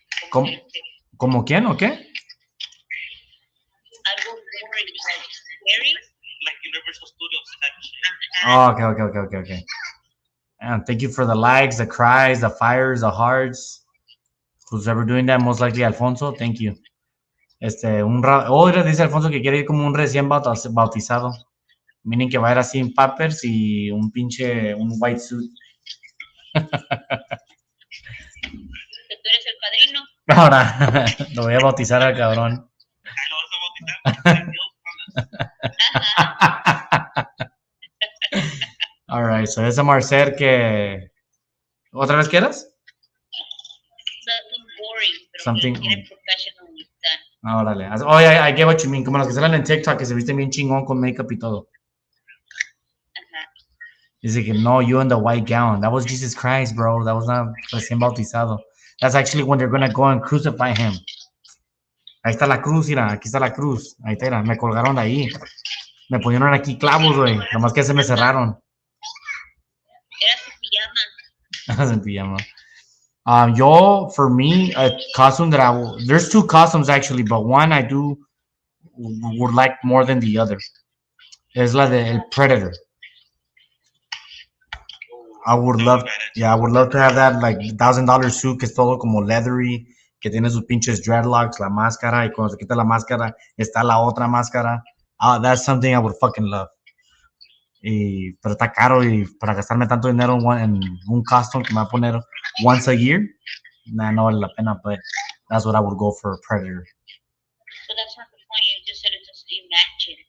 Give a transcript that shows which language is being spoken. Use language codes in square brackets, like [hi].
[es] ¿Cómo? ¿Cómo quién o qué? Algo [en] gory, like scary. Like Universal Studios type shit. Oh, okay. And thank you for the likes, the cries, the fires, the hearts. Who's ever doing that, most likely Alfonso. Thank you. [es] Dice Alfonso que quiere ir como un recién bautizado. [en] Meaning [es] que va a ir así en Pampers y un [en] white suit. [es] Que tú eres el padrino. Ahora lo voy a bautizar al cabrón. Ahí lo vas a bautizar. [en] All right, so [es] esa Marcel que... ¿Otra vez quieras? [en] Something gory, [es] pero [en] Something- [es] que quiere [en] professionally done. [es] Órale. [en] Oh, yeah, I get what you mean. [es] Como los que salen en TikTok que se visten bien chingón con makeup y todo. Ajá. Dice que no, [en] you in the white gown. That was Jesus Christ, bro. That was not [es] recién bautizado. [en] That's actually when they're gonna go and crucify him. [es] Ahí está la cruz, mira. Aquí está la cruz. Ahí está, mira. Me colgaron de ahí. Me pusieron aquí clavos, güey. Nomás que se me cerraron. Era su pijama. En pijama. Yo, [en] for me, a costume that there's two costumes actually, but one I would like more than the other. [es] Es la de El Predator. [en] I would love to have that like $1,000 suit [es] que es todo como leathery, que tiene sus pinches dreadlocks, la máscara, y cuando se quita la máscara está la otra máscara. [en] That's something I would fucking love. [es] Pero está caro y para gastarme tanto dinero en un costume que me va a poner [en] once a year, nah, [es] no vale la pena, [en] but that's what I would go for a Predator. So that's not the point. You just said it just you match it.